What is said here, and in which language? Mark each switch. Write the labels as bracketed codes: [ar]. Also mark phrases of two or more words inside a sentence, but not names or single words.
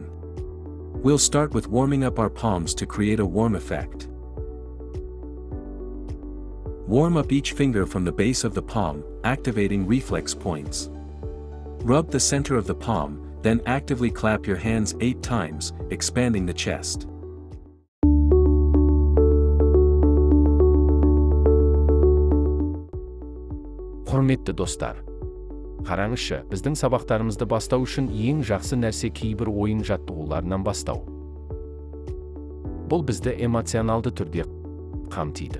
[en] We'll start with warming up our palms to create a warm effect. Warm up each finger from the base of the palm, activating reflex points. Rub the center of the palm, then actively clap your hands 8 times, expanding the chest. [kk] Құрметті достар, қараңызшы, біздің сабақтарымызды бастау үшін ең жақсы нәрсе кейбір ойын жаттығуларынан бастау. Бұл бізді эмоционалды түрде қамтиды.